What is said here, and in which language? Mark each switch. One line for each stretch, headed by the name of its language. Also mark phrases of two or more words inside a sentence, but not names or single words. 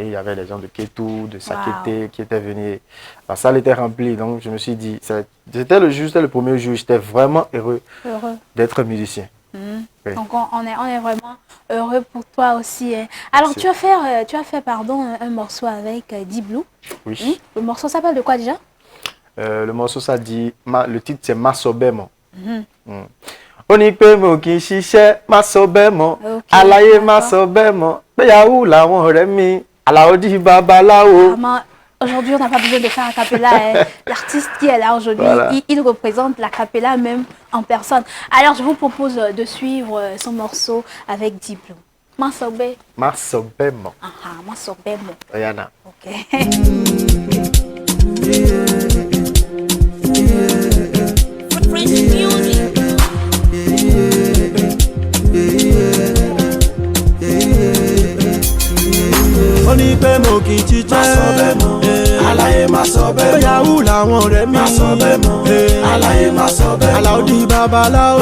French: Il y avait des gens de Kétou, de Sakété qui étaient venus. La salle était remplie, donc je me suis dit, c'était le premier jour, j'étais vraiment heureux d'être musicien. Oui. Donc on est vraiment heureux pour toi aussi. Hein. Alors tu as fait un morceau avec Diblo. Oui. Le morceau s'appelle de quoi déjà? Le morceau ça dit, le titre c'est Masobemo.
Yoruba: Onípémo kì í ṣiṣẹ́ Masobemo, aláyé Masobemo, péyàwó làwọn ọ̀rẹ́ mi, Àlàódì babaláwo.
French: Aujourd'hui, on n'a pas besoin de faire a cappella. Hein. L'artiste qui est là aujourd'hui, il représente la cappella même en personne. Alors, je vous propose de suivre son morceau avec Diblo. Masobemo. Masobemo. Masobemo. Rihanna. Ok.
English: Fresh music.
Yoruba: Onípémo kì í jíjẹ́ Masobemo, aláyé Masobemo, péyàwó làwọn ọ̀rẹ́ mi Masobemo, aláyé Masobemo, Àlàódì babaláwo